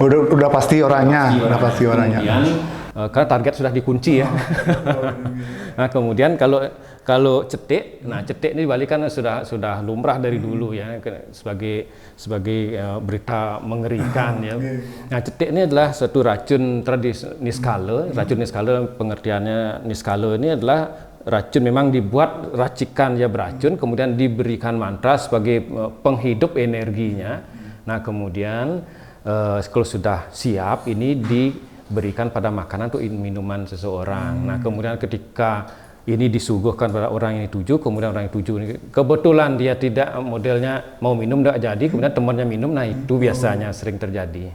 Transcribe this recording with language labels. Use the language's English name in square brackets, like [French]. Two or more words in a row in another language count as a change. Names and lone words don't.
[Indonesian] Udah pasti orangnya, udah pasti orangnya. Kemudian, karena target sudah dikunci ya. Nah kemudian kalau cetik, nah cetik ini di Bali kan sudah lumrah dari dulu ya, sebagai berita mengerikan ya. Nah cetik ini adalah suatu racun tradisi niskala. Racun niskala pengertiannya, niskala ini adalah racun memang dibuat racikan ya beracun, kemudian diberikan mantra sebagai penghidup energinya. Nah kemudian kalau sudah siap ini diberikan pada makanan atau minuman seseorang. Nah kemudian ketika ini disuguhkan pada orang yang dituju, kemudian orang yang dituju ini kebetulan dia tidak modelnya mau minum tidak jadi, kemudian temannya minum, nah itu biasanya sering terjadi.